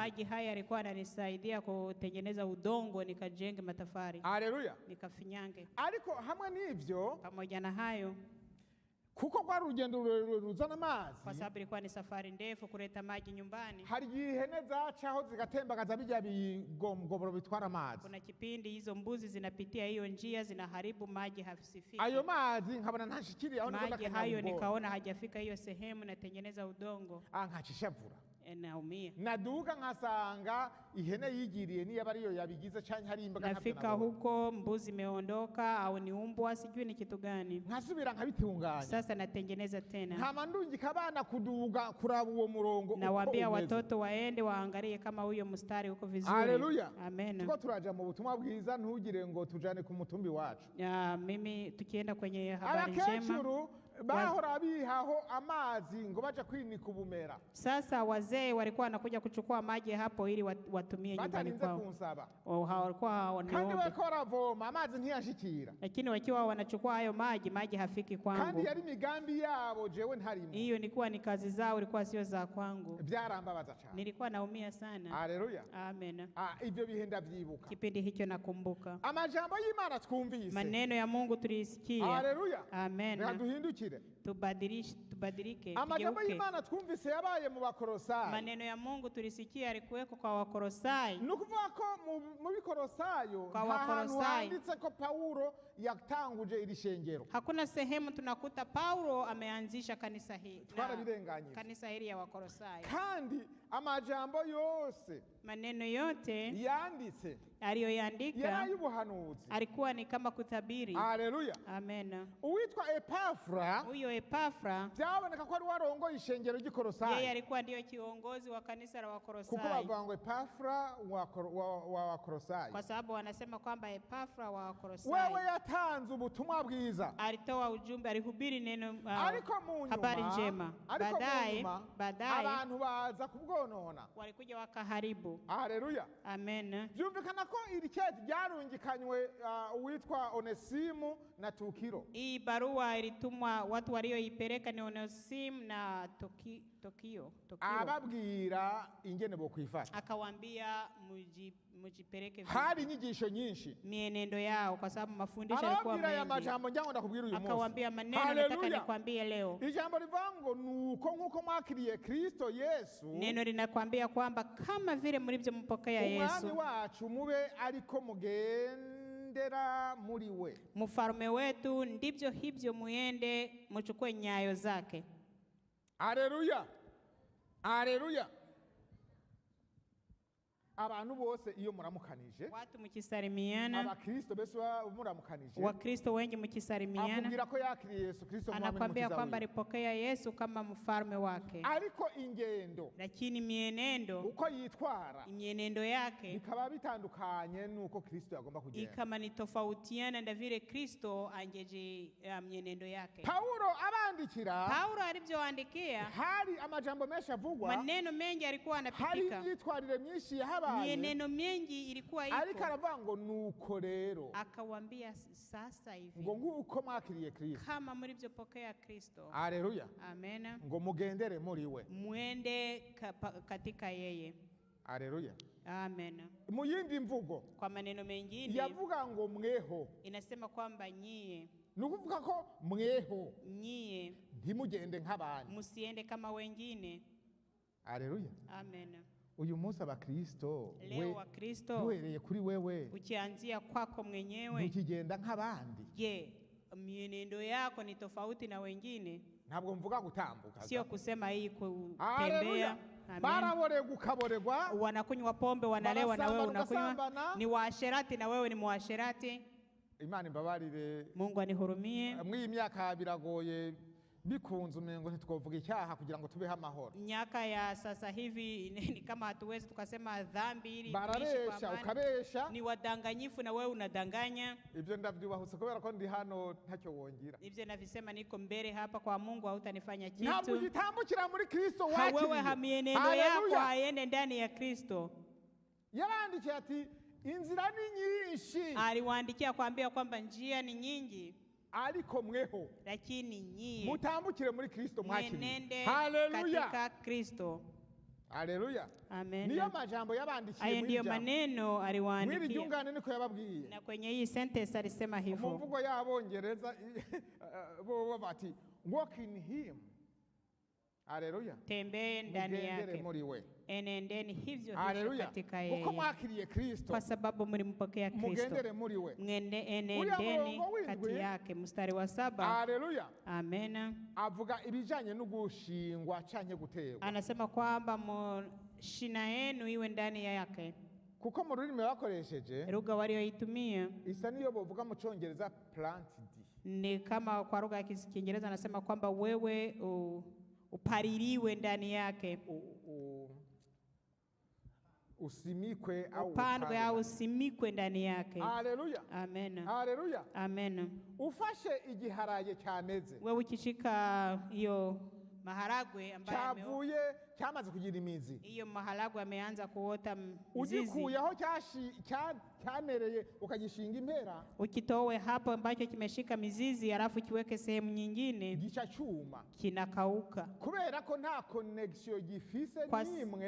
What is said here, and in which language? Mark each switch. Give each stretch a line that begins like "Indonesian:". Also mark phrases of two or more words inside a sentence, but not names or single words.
Swahili: Maji haya yalikuwa yananisaidia kutengeneza udongo nikajenge matafari. Haleluya. Nikafinyange.
Rundi: Ariko hamwe n'ivyo,
Swahili: pamoja na hayo,
Rundi: kuko kwa rugendo ruzana amazi,
Swahili: kwa sababu ilikuwa ni safari ndefu kuleta maji nyumbani.
Rundi: Hari ihene zacaho zigatembagaza bijya bigomgoboro bitwara amazi.
Swahili: Kuna kipindi hizo mbuzi zinapitia hiyo njia zinaharibu maji hasifiki.
Rundi: Ayo mazi nkabona ntashikiri aho
Swahili: maji hayo nikaona hajafika hiyo sehemu natengeneza udongo.
Rundi: Nkachishavura.
Swahili: naumia.
Rundi: naduga nkasanga ihene yigiriye niyo aba ariyo yabigize canke hari imbaga ntavyo
Swahili: Nafika
Rundi: nabonye.
Swahili: huko mbuzi imeondoka au ni umbwa, sijui ni kitu gani.
Rundi: nkasubira nkabitunganya
Swahili: Sasa natengeneza tena,
Rundi: nkama ndungika abana kuduga kuraba uwo murongo uko
Swahili: nawaambia
Rundi: umeze.
Swahili: watoto waende waangalie kama huyo mstari uko vizuri. Haleluya. Amen.
Rundi: tuko turaja mu butumwa bwiza ntugire ngo tujane ku mutumbi wacu.
Swahili: Mimi tukienda kwenye habari njema,
Rundi: abakecuru bahora bihaho amazi ngo baje kwinika ubumera
Swahili: sasa wazee walikuwa wanakuja kuchukua maji hapo ili watumie nyumbani
Rundi: batarinze
Swahili: kwao.
Rundi: kunsaba
Swahili: Walikuwa
Rundi: kandi
Swahili: wanaomba,
Rundi: bariko baravoma amazi ntiyashikira
Swahili: lakini wakiwa wanachukua hayo maji hafiki
Rundi: kandi
Swahili: kwangu.
Rundi: yari imigambi yabo jewe ntarimo.
Swahili: Hiyo ilikuwa ni kazi zao, ilikuwa sio za kwangu.
Rundi: Byarambabaza cyane.
Swahili: Nilikuwa naumia sana. Haleluya. Amen.
Rundi: Ibyo bihe ndavyibuka.
Swahili: Kipindi hicho nakumbuka.
Rundi: Amajambo y'Imana twumvise.
Swahili: Maneno ya Mungu tulisikia. Haleluya. Amen.
Rundi: Reka duhindukire.
Swahili: Tubadilike,
Rundi: Amajambo
Swahili: tugeuke.
Rundi: y'Imana twumvise yabaye mu Bakolosayi.
Swahili: Maneno ya Mungu tulisikia alikuweko kwa Wakolosai.
Rundi: Nukuvuga ko mu Bikolosayo
Swahili: Kwa
Rundi: nta hantu
Swahili: Wakolosai.
Rundi: handitse ko Paulo yatanguje iri shengero.
Swahili: Hakuna sehemu tunakuta Paulo ameanzisha kanisa hili.
Rundi: Twarabirenganyije.
Swahili: Kanisa hili ya Wakolosai.
Rundi: Kandi amajambo yose
Swahili: Maneno yote
Rundi: yanditse
Swahili: aliyoandika
Rundi: yarayubuhanuzi.
Swahili: alikuwa ni kama kutabiri. Haleluya. Amen.
Rundi: Uwitwa Epafra
Swahili: Huyo Epafra
Rundi: byaboneka ko ari warongoye ishengero
Swahili: yeye
Rundi: ry'Ikolosayi.
Swahili: alikuwa ndio kiongozi wa kanisa la
Rundi: Kuko
Swahili: Wakolosai,
Rundi: bavuga ngo Epafra wa Wakolosayi.
Swahili: kwa sababu wanasema kwamba Epafra wa Wewe Wakolosai
Rundi: yatanze ubutumwa bwiza.
Swahili: alitoa ujumbe, alihubiri neno
Rundi: Ariko mu nyuma
Swahili: habari njema. Baadaye
Rundi: abantu baza kubwonona.
Swahili: walikuja wakaharibu. Haleluya. Amen.
Rundi: Byumvikana ko iri kete ryarungikanywe uwitwa Onesimu na Tukiro.
Swahili: Hii barua ilitumwa, watu walioipeleka ni Onesimu na Tokio.
Rundi: Ababwira ingene bo kwifata.
Swahili: Akawaambia mujipeleke
Rundi: Hari inyigisho nyinshi.
Swahili: mienendo yao, kwa sababu mafundisho yalikuwa
Rundi: Arabwira ya
Swahili: mengi.
Rundi: majambo njango ndakubwira uyu munsi.
Swahili: Akawaambia maneno nataka nikwambie leo.
Rundi: Ijambo rivango nuko nkuko mwakiriye Kristo Yesu.
Swahili: Neno linakwambia kwamba kama vile mlivyompokea
Rundi: Umwami Yesu, wacu mube ariko mugendera muri we.
Swahili: mfalme wetu, ndivyo hivyo muende mchukue nyayo zake. Haleluya. Haleluya.
Rundi: Abantu bose iyo muramukanije,
Swahili: Watu mkisalimiana,
Rundi: abakristo bese muramukanije,
Swahili: Wakristo wengi mkisalimiana,
Rundi: akubwira ko yakiriye Yesu Kristo mwami
Swahili: anakwambia
Rundi: n'umukiza
Swahili: kwamba
Rundi: wiwe.
Swahili: alipokea Yesu kama mfalme wake,
Rundi: Ariko ingendo
Swahili: lakini mienendo
Rundi: uko yitwara
Swahili: mienendo yake
Rundi: bikaba bitandukanye nuko Kristo yagomba kugenda.
Swahili: ikama ni tofautiana na vile Kristo angeje mienendo yake.
Rundi: Paulo abandikira,
Swahili: Paulo alivyoandikia,
Rundi: hari amajambo menshi avugwa,
Swahili: maneno mengi alikuwa
Rundi: hari
Swahili: anapitika,
Rundi: imyitwarire myinshi yahabaye,
Swahili: mienendo mengi ilikuwa
Rundi: ariko
Swahili: iko.
Rundi: aravuga ngo nuko rero
Swahili: Akawaambia sasa hivi
Rundi: ngo nguko mwakiriye Kristo.
Swahili: kama mlivyopokea Kristo. Haleluya. Amen.
Rundi: Ngo mugendere muri we.
Swahili: Mwende katika yeye. Haleluya. Amen.
Rundi: Mu yindi mvugo
Swahili: Kwa maneno mengine
Rundi: yavuga ngo mweho,
Swahili: inasema kwamba nyie
Rundi: nukuvuga ko mweho ntimugende nk'abandi.
Swahili: musiende kama wengine. Haleluya. Amen.
Rundi: Uyu munsi abakristo
Swahili: Leo wa Kristo
Rundi: duhereye kuri wewe
Swahili: ukianzia kwako mwenyewe,
Rundi: ntukigenda nk'abandi.
Swahili: je, mienendo yako ni tofauti na wengine?
Rundi: Ntabwo mvuga gutambuka,
Swahili: Sio kusema hii kutembea. Haleluya. Amen.
Rundi: Baraborega ukaboregwa,
Swahili: Wanakunywa pombe, wanalewa na wewe unakunywa,
Rundi: Barasambana.
Swahili: ni waasherati na wewe ni muasherati.
Rundi: Imana imbabarire.
Swahili: Mungu anihurumie.
Rundi: Mw'iyi myaka biragoye, bikunze umengo ntitwovuga icyaha kugira ngo tubeho amahoro.
Swahili: Miaka ya sasa hivi ni kama hatuwezi tukasema dhambi ili tuishi kwa
Rundi: Barabesha
Swahili: amani.
Rundi: ukabesha,
Swahili: Ni wadanganyifu na wewe unadanganya.
Rundi: ibyo ndabyubahutse kubera ko ndi hano ntacyo wongira.
Swahili: Hivyo navisema niko mbele hapa kwa Mungu, hautanifanya
Rundi: Ntabwo
Swahili: kitu.
Rundi: ugitambukira muri Kristo
Swahili: Wewe
Rundi: wakiriye.
Swahili: hamienendo yako Haleluya. haende ndani ya Kristo.
Rundi: Yarandikiye ati inzira ni nyinshi
Swahili: Aliwaandikia kuambia kwamba njia ni nyingi,
Rundi: ariko mweho
Swahili: lakini nyie
Rundi: mutambukire muri Kristo mwakiriye.
Swahili: mwenende Haleluya. katika Kristo. Haleluya. Amen.
Rundi: Niyo majambo yabandikiye
Swahili: Hayo ndiyo
Rundi: mw'iri
Swahili: maneno
Rundi: mw'iri
Swahili: aliwaandikia,
Rundi: ryungane niko yababwiye.
Swahili: na kwenye hii sentence alisema
Rundi: Mu
Swahili: hivyo.
Rundi: mvugo y'Abongereza bo bati
English: walk in him.
Rundi: Haleluya.
Swahili: tembee ndani
Rundi: Mugendere
Swahili: yake,
Rundi: muri we.
Swahili: enendeni hivyo hivyo Haleluya. katika
Rundi: Uko
Swahili: yeye,
Rundi: mwakiriye Kristo,
Swahili: kwa sababu mlimpokea Kristo.
Rundi: mugendere muri we.
Swahili: Enendeni
Rundi: murongo w'indwi,
Swahili: kati yake. Mstari wa 7. Haleluya. Amena.
Rundi: Avuga ibijanye no gushingwa canke guterwa.
Swahili: Anasema kwamba shina yenu iwe ndani yake.
Rundi: Kuko mu rurimi bakoresheje
Swahili: Lugha walioitumia
Rundi: isa niyo bovuga mu Cyongereza planted.
Swahili: ni kama kwa lugha ya Kiingereza anasema kwamba wewe upaririwe ndani yake, usimikwe au upandwe au usimikwe ndani yake. Haleluya. Amen. Haleluya. Amen.
Rundi: Ufashe igiharaye cyameze,
Swahili: Wewe ukishika hiyo maharagwe ambayo
Rundi: cyavuye cyamaze kugira imizi,
Swahili: hiyo maharagwe ameanza kuota mzizi,
Rundi: ugikuyeho cyamereye ukagishinga impera,
Swahili: ukitowe hapo ambacho kimeshika mizizi alafu kiweke sehemu nyingine,
Rundi: gica cyuma,
Swahili: kinakauka,
Rundi: kubera ko nta connection gifise nimwe,